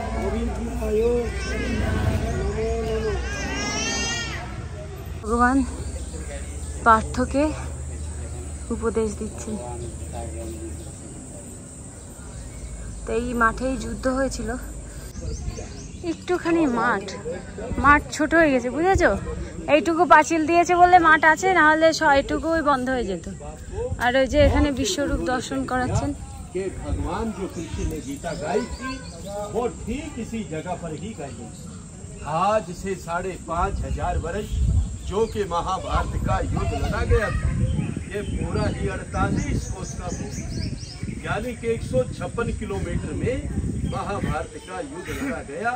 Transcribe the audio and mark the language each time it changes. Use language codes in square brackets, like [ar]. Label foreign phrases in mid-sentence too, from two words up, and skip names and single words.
[bn] भगवान পার্থকে উপদেশ দিচ্ছেন। তো এই মাঠেই যুদ্ধ হয়েছিল। একটুখানি মাঠ ছোট হয়ে গেছে, বুঝেছো? এইটুকু পাঁচিল দিয়েছে বলে মাঠ আছে, নাহলে এটুকুই বন্ধ হয়ে যেত। আর ওই যে এখানে বিশ্বরূপ দর্শন করাচ্ছেন। [hi] कि भगवान जो कृष्ण ने गीता गाई थी वो ठीक इसी जगह पर ही गाई गई। आज से 5,500 वर्ष जो कि महाभारत का युद्ध लड़ा गया था, ये पूरा ही 48 कोस का भूमि, यानी कि 156 किलोमीटर में महाभारत का युद्ध लड़ा गया।